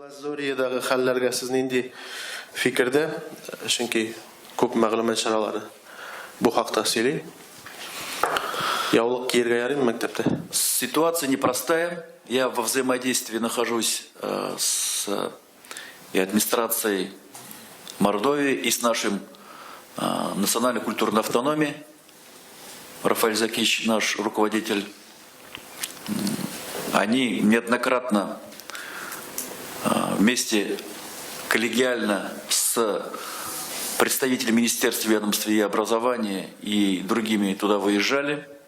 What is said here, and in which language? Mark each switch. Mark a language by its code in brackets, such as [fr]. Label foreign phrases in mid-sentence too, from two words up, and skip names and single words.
[tt] Зориядагы хәлләргә сез нинди фикердә? Чөнки күп мәгълүмат чаралары бу хакта сөйли. Яулык киергә ярыймы мәктәптә? [ru] Ситуация непростая. Я во взаимодействии нахожусь с и администрацией Мордовии и с нашим национальной культурной автономией. Рафаэль Закич, наш руководитель, они неоднократно вместе коллегиально с представителями Министерства ведомства и образования и другими туда выезжали.